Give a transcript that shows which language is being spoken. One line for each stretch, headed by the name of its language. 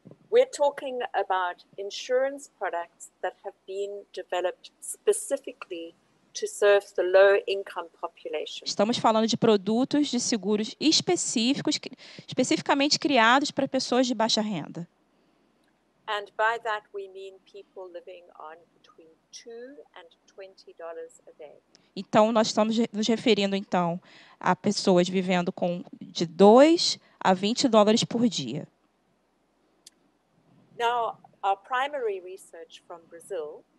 English: We're talking about insurance products that have been developed specifically to serve the low-income population.
Portuguese: Estamos falando de produtos de seguros específicos, especificamente criados para pessoas de baixa renda.
English: And by that we mean people living on between $2 and $20 a day.
Portuguese: Então, nós estamos nos referindo, então, a pessoas vivendo com de 2 a 20 dólares por dia.
English: Now, our primary research from Brazil